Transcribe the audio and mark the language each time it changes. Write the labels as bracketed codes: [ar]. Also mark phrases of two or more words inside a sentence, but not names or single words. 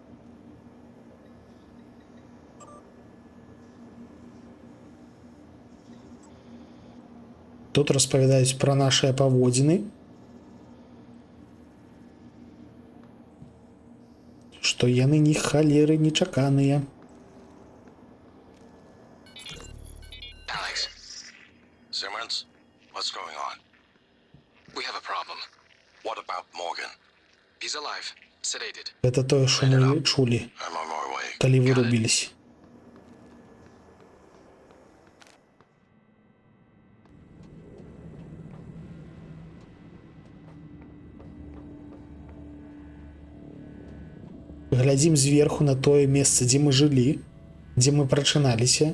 [be] Тут распавядаюць пра нашыя паводзіны, што яны ні халеры нечаканыя. [en] Alex. Simmons, what's going on? We have a problem. What about Morgan? He's alive, sedated. [be] Гэта тое, што мы чулі, [en] I'm on my way. [be] калі [en] Got it. [be] вырубіліся. Глядзім зверху на тое месца, дзе мы жылі, дзе мы прачыналіся.